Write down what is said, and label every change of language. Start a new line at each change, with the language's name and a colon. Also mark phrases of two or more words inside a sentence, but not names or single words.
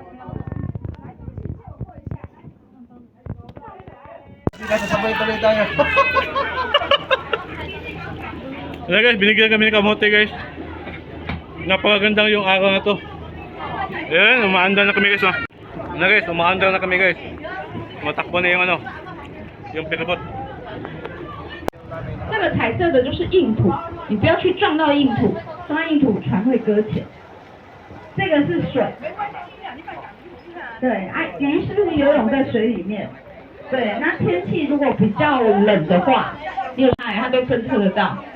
Filipino: Sasabay tuloy tayo. Ayan guys, binigyan kami ng kamote guys. Napakagandang yung araw na to. Ayan, umaandar na kami guys. Oh. Ayan guys, umaandar na kami guys. Matakbo na yung ano, yung piribot.
Chinese: 那个彩色的就是硬土，你不要去撞到硬土，撞到硬土船会搁浅。这个是水，对，哎，鱼是不是游泳在水里面？对，那天气如果比较冷的话，你有它都侦测得到。